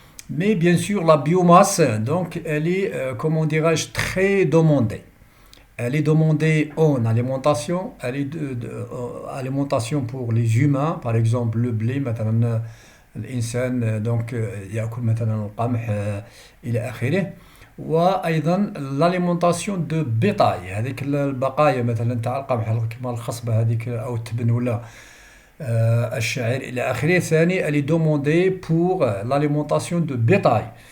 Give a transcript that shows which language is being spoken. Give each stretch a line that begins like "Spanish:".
French: Mais bien sûr, la biomasse, donc, elle est, comment dirais-je, très demandée. Elle est demandée en alimentation, elle est alimentation pour les humains, par exemple le blé,
Arabic: مثلا الإنسان donc يأكل مثلا القمح إلى آخره. وايضا
French: l'alimentation de bétail،
Arabic: هذيك البقايا مثلا تاع القمح كما الخصبه هذيك او التبن ولا الشعير الى اخره. ثاني
French: elle est demandée pour l'alimentation de bétail.